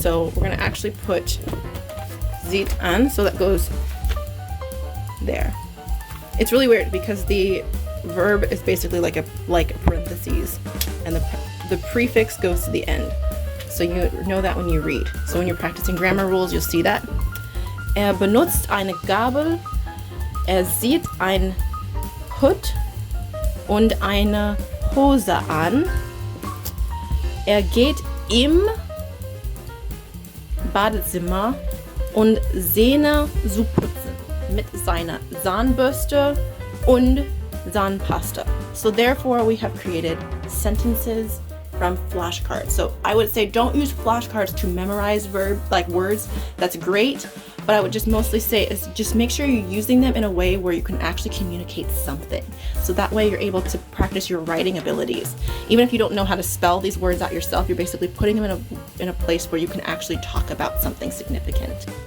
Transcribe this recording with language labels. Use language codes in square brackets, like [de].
[en] So we're going to actually put sieht an, so that goes there. It's really weird because the verb is basically like parentheses, and the prefix goes to the end. So you know that when you read. So when you're practicing grammar rules, you'll see that. [de] Benutzt eine Gabel. Sieht ein Hut und eine Hose an. Geht im Badezimmer und Zähne zu putzen mit seiner Zahnbürste und Zahnpasta. [en] So therefore we have created sentences from flashcards. So I would say don't use flashcards to memorize words. That's great, but I would just mostly say is just make sure you're using them in a way where you can actually communicate something. So that way you're able to practice your writing abilities. Even if you don't know how to spell these words out yourself, you're basically putting them in a place where you can actually talk about something significant.